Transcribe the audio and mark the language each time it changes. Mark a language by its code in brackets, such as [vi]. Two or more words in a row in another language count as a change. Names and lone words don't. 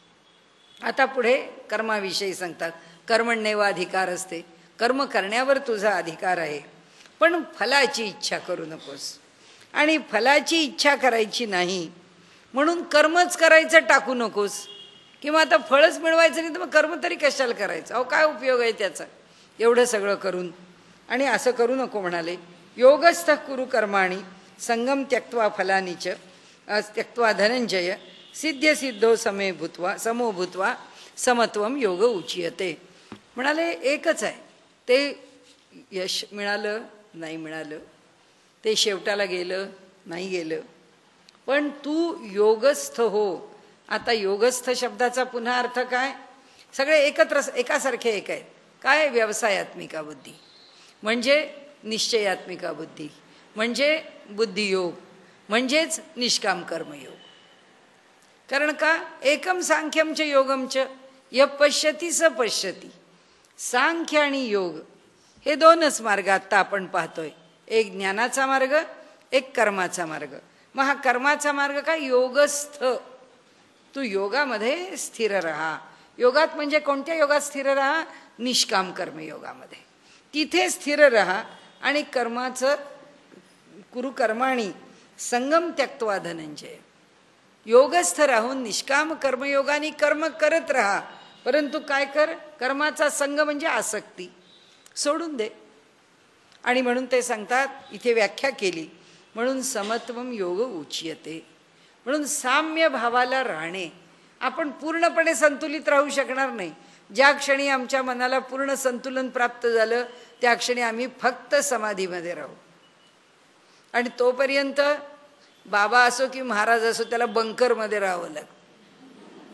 [mr] आता पुढे कर्माविषयी सांगतात. [sa] कर्मण्येव अधिकार असते, [mr] कर्म करण्यावर तुझा अधिकार आहे, पण फलाची इच्छा करू नकोस. आणि फलाची इच्छा करायची नाही म्हणून कर्मच करायचं टाकू नकोस, किंवा आता फळच मिळवायचं नाही तर मग कर्म तरी कशाला करायचं, अहो काय उपयोग आहे त्याचा एवढं सगळं करून. आणि असं करू नको म्हणाले. [sa] योगस्थ कुरु कर्माणि संगम त्यक्त्वा फलानीच त्यक्त्वा धनंजय सिद्ध सिद्धो समो भूत्वा समत्वम योग उच्यते. [mr] म्हणाले एकच आहे, ते यश मिळालं नाही मिळालं, ते शेवटाला गेलं नाही गेलं, पण तू योगस्थ हो. आता योगस्थ शब्दाचा पुन्हा अर्थ काय? सगळे एकत्र एकासारखे एक आहेत. काय? व्यवसायात्मिका बुद्धी, म्हणजे निश्चयात्मिका बुद्धी, म्हणजे बुद्धियोग, म्हणजेच निष्काम कर्मयोग. कारण का? [sa] एकम सांख्यम च योगम च य पश्यती स पश्यती. [mr] सांख्य आणि योग हे दोनच मार्ग आता आपण पाहतोय. एक ज्ञानाचा मार्ग, एक कर्माचा मार्ग. मग हा कर्माचा मार्ग काय? योगस्थ. तू योगामध्ये स्थिर राहा. योगात म्हणजे कोणत्या योगात स्थिर राहा? निष्काम कर्मयोगामध्ये. तिथे स्थिर राहा आणि कर्माचं [sa] कुरु कर्माणि संगम त्यक्त्वा धनंजय. [mr] योगस्थ राहून निष्काम कर्मयोगाने कर्म करत राहा, परंतु काय कर? कर्माचा संग म्हणजे आसक्ती सोडून दे. आणि म्हणून ते सांगतात, इथे व्याख्या केली, म्हणून [sa] समत्वम योग उच्यते. [mr] म्हणून साम्य भावाला राहणे. आपण पूर्णपणे संतुलित राहू शकणार नाही. ज्या क्षणी आमच्या मनाला पूर्ण संतुलन प्राप्त झालं त्या क्षणी आम्ही फक्त समाधीमध्ये राहू. आणि तोपर्यंत बाबा असो की महाराज असो त्याला बंकरमध्ये राहावं लागतं.